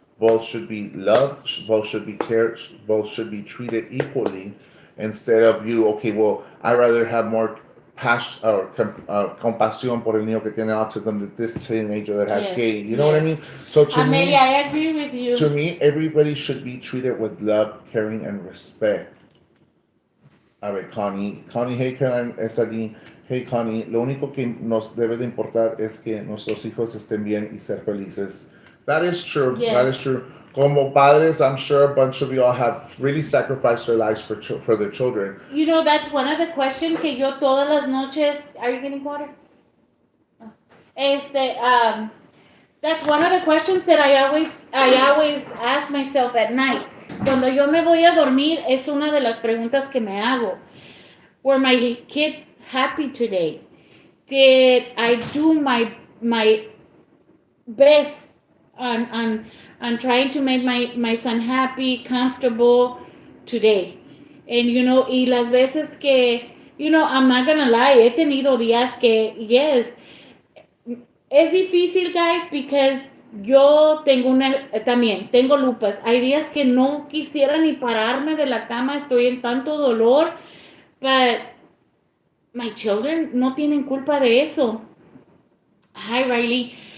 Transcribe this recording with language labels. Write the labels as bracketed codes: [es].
[en] Both should be loved, both should be cared, both should be treated equally instead of you, okay, well, I rather have more passion or [es] compasión por el niño que tiene [en] autism than this teenager that has Yes, gay. You know what I yes. mean? So to Amelia, me, I agree with to you. me, everybody should be treated with love, caring, and respect. [es] A ver, Connie, hey, Caroline, es allí. Hey, Connie, lo único que nos debe de importar es que nuestros hijos estén bien y ser felices. [en] That is true. That is Yes. true. [es] Como padres, [en] I'm sure a bunch of you all have really sacrificed their lives for their children. You know, that's one of the questions [es] que yo todas las noches. [en] Are you getting water? Oh. That's one of the questions that I always ask myself at night. [es] Cuando yo me voy a dormir, es una de las preguntas que me hago. [en] Were my kids happy today? Did I do my best on trying to make my son happy, comfortable today? [es] And y las veces que, [en] I'm not gonna lie, [es] he tenido días que, yes, es difícil, guys, because yo también tengo lupas. Hay días que no quisiera ni pararme de la cama, estoy en tanto dolor, [en] but my children [es] no tienen culpa de eso. Hi, Riley.